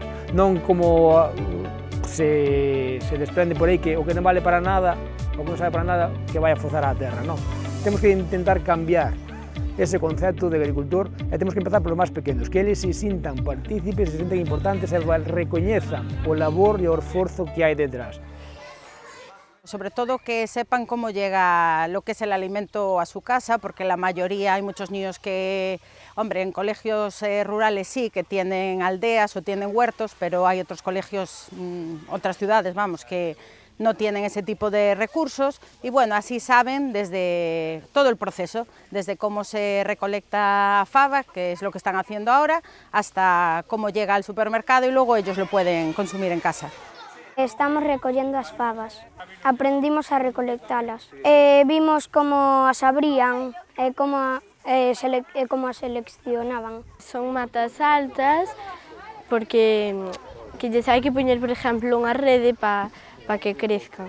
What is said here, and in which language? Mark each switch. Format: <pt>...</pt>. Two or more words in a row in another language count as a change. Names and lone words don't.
<gl>Non como se desprende por aí que o que non vale para nada, o que non sabe para nada, que vai a forzar á terra, non. Temos que intentar cambiar ese concepto de agricultor e temos que empezar polos máis pequenos, que eles se sintan partícipes, se sintan importantes e recoñezan o labor e o esforzo que hai detrás.</gl> <es>Sobre todo que sepan cómo llega lo que es el alimento a su casa, porque la mayoría, hay muchos niños que, hombre, en colegios rurales sí, que tienen aldeas o tienen huertos, pero hay otros colegios, otras ciudades, vamos, que no tienen ese tipo de recursos y bueno, así saben desde todo el proceso, desde cómo se recolecta fava, que es lo que están haciendo ahora, hasta cómo llega al supermercado y luego ellos lo pueden consumir en casa.</es> <gl>Estamos recollendo as favas, aprendimos a recolectalas, vimos como as abrían e como as seleccionaban. Son matas altas porque que lles hai que poñer, por exemplo, unha rede para que crezcan.</gl>